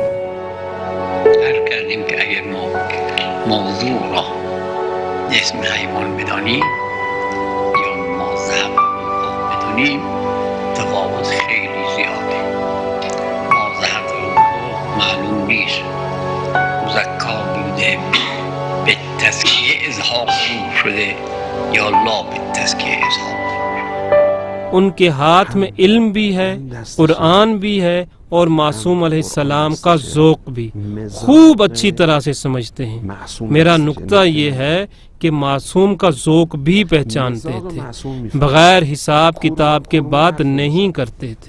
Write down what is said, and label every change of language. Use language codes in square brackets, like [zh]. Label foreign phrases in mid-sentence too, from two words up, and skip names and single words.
[fa] عرض کردیم که اگر ما موضوع را اسم حیوان بدانیم یا مذهب را بدانیم تفاوت خیلی زیاده. مذهب رو معلوم نیست، مزکا بوده به تزکیه اظهار شده یا لا به تزکیه اظهار. [ur] ان کے ہاتھ میں علم بھی ہے، قرآن بھی ہے، اور معصوم علیہ السلام کا ذوق بھی خوب اچھی طرح سے سمجھتے ہیں۔ میرا نقطہ یہ ہے کہ معصوم کا ذوق بھی پہچانتے تھے، بغیر حساب کتاب کے بات نہیں کرتے تھے۔